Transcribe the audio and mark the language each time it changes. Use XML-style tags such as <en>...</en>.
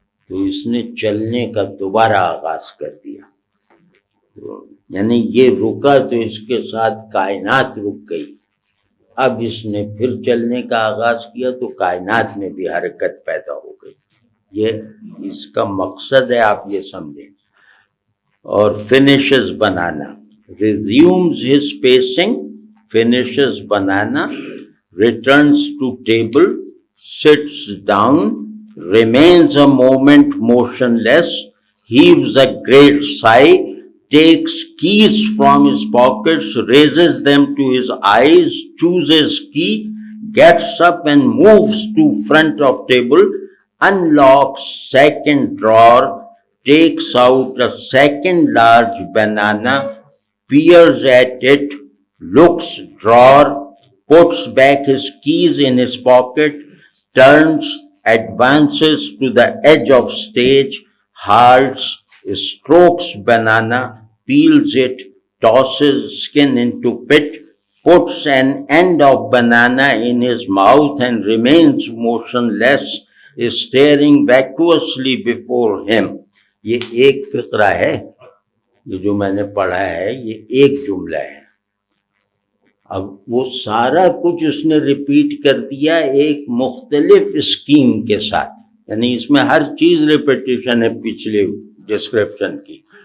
<ur>تو اس نے چلنے کا دوبارہ آغاز کر دیا، یعنی یہ رکا تو اس کے ساتھ کائنات رک گئی. اب اس نے پھر چلنے کا آغاز کیا تو کائنات میں بھی حرکت پیدا ہو گئی. یہ اس کا مقصد ہے، آپ یہ سمجھیں. اور</ur> <en>finishes banana, resumes his pacing, finishes banana, returns to table, sits down, remains a moment motionless, heaves a great sigh, takes keys from his pockets, raises them to his eyes, chooses key, gets up and moves to front of table, unlocks second drawer, takes out a second large banana, peers at it, looks drawer, puts back his keys in his pocket, turns, advances to the edge of stage, halts, strokes banana, peels it, tosses skin into pit, puts an end of banana in his mouth and remains motionless, staring vacuously before him.</en> <ur>یہ ایک فقرہ ہے، یہ جو میں نے پڑھا ہے یہ ایک جملہ ہے. اب وہ سارا کچھ اس نے ریپیٹ کر دیا ایک مختلف اسکیم کے ساتھ، یعنی اس میں ہر چیز ریپیٹیشن ہے پچھلے ڈسکرپشن کی.</ur>